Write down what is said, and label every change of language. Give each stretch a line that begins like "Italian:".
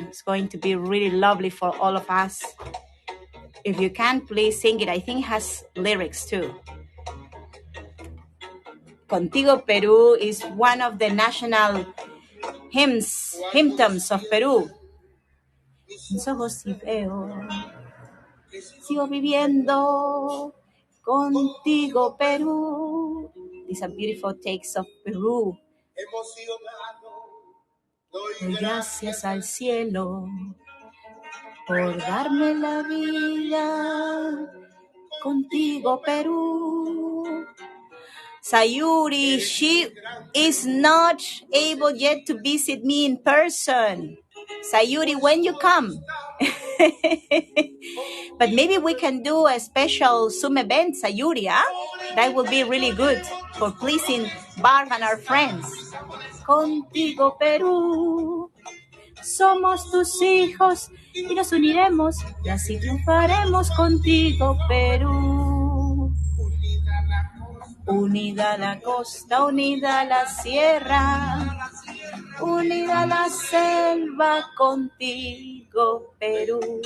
English: It's going to be really lovely for all of us. If you can, please sing it. I think it has lyrics too. Contigo Peru is one of the national hymns of Peru.
Spanish: Mis ojos y veo, sigo viviendo contigo Perú.
English: These are beautiful takes of Peru.
Spanish: Doy gracias al cielo por darme la vida contigo Perú.
English: Sayuri, she is not able yet to visit me in person. Sayuri, when you come. But maybe we can do a special Zoom event, Sayuri, huh? That will be really good for pleasing Barb and our friends.
Spanish: Contigo, Perú, somos tus hijos y nos uniremos y así triunfaremos contigo, Perú. Unida la costa, unida la sierra, unida la selva contigo, Perú.